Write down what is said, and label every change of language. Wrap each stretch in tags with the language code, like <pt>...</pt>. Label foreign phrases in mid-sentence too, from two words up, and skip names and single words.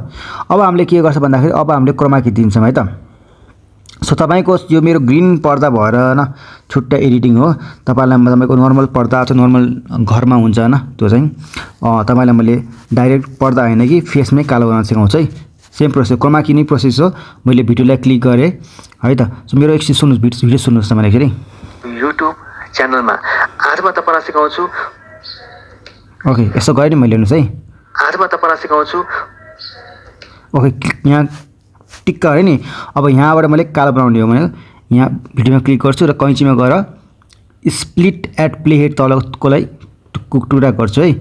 <ne>अब हामीले के गर्छ भन्दाखेरि अब हामीले</ne> <en>chroma key</en> <ne>दिन्छौँ है त। सो तपाईँको यो मेरो ग्रिन पर्दा भएर होइन छुट्टै एडिटिङ हो। तपाईँको नर्मल पर्दा चाहिँ नर्मल घरमा हुन्छ होइन त्यो चाहिँ तपाईँलाई मैले डाइरेक्ट पर्दा होइन कि फेसमै कालो बनाउन सिकाउँछु है।</ne> <en>same process chroma key</en> <ne>नै प्रोसेस हो। मैले भिडियोलाई क्लिक गरेँ है त। सो मेरो एकछिन सुन्नुहोस् भिडियो सुन्नुहोस् तपाईँले फेरि युट्युब च्यानलमा आज म तपाईँलाई सिकाउँछु। ओके यसो गरेँ नि मैले हेर्नुहोस् है आज म तपाईँलाई सिकाउँछु। ओके यहाँ टिक्क अरे नि अब यहाँबाट मैले कालो बनाउने हो भने यहाँ भिडियोमा क्लिक गर्छु र कैँचीमा गएर</ne> <en>split at play head</en> <ne>तलकोलाई टुक्रा गर्छु है।</ne>